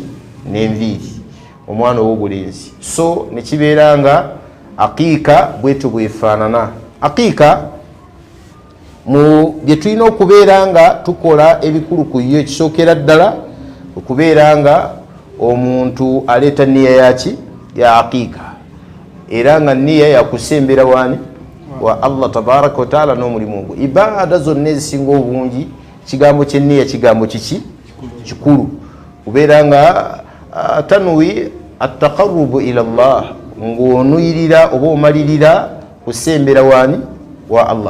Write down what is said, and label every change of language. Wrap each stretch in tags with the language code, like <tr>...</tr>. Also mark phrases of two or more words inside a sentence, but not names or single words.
<lg>N'enviiri omwana ow'obulenzi. So nekibeera nga aqiika bwetyo bwefaanana. Aqiika mu bye tulina okubeera nga tukola ebikulu ku yo, ekisookera ddala okubeera nga omuntu aleeta nniya yaki? Ya aqiika, era nga nniya yakusembera wani? Wa</lg> <ar>الله تبارك وتعالى</ar> <lg>n'omulimu ogwo. Ibaada zonna ezisinga obungi kigambo ky'enniya kigambo kiki? Kikulu. Kubeera nga tanwi</lg> <ar>التقرب إلى الله,</ar> <lg>ng'onuyirira oba omalirira kusembera wani? Wa Allah.</lg>